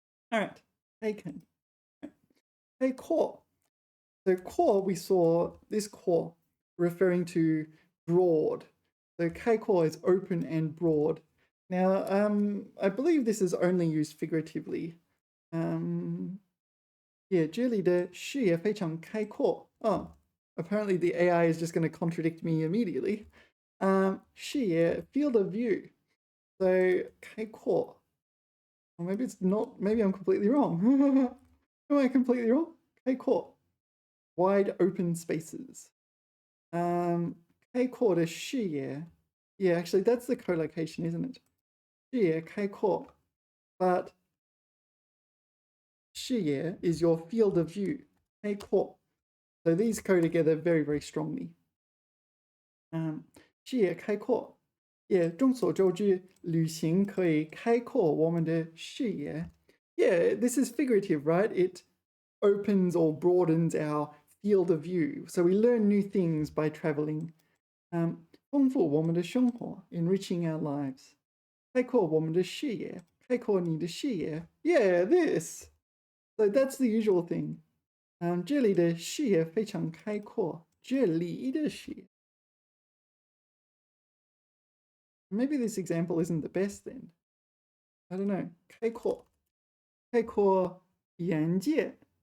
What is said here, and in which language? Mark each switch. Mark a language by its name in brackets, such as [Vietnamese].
[English] All right, kaiken. 开阔. So core, we saw this core referring to broad. So 开阔 is open and broad. Now, I believe this is only used figuratively. [Chinese] Yeah, 这里的视野非常开阔. [English] Oh, apparently the AI is just going to contradict me immediately. 视野, field of view. So 开阔. Or maybe it's not, maybe I'm completely wrong. Am I completely wrong? 开阔.Wide open spaces. [Chinese] 开阔的视野. [English] Yeah, actually that's the collocation, isn't it? [Chinese] 视野开阔. [English] But 视野 is your field of view. [Chinese] 开阔. [English] So these go together very, very strongly. [Chinese] 视野开阔. Yeah, 众所周知，旅行可以开阔我们的视野. [English] Yeah, this is figurative, right? It opens or broadens our field of view. So we learn new things by traveling. [Chinese] 丰富我们的生活, [English] enriching our lives. [Chinese] 开阔我们的视野, 开阔你的视野. [English] Yeah, this. So that's the usual thing. [Chinese] 这里的视野非常开阔.这里的视野. [English] Maybe this example isn't the best then. I don't know. 开阔. [Chinese] 开阔眼界.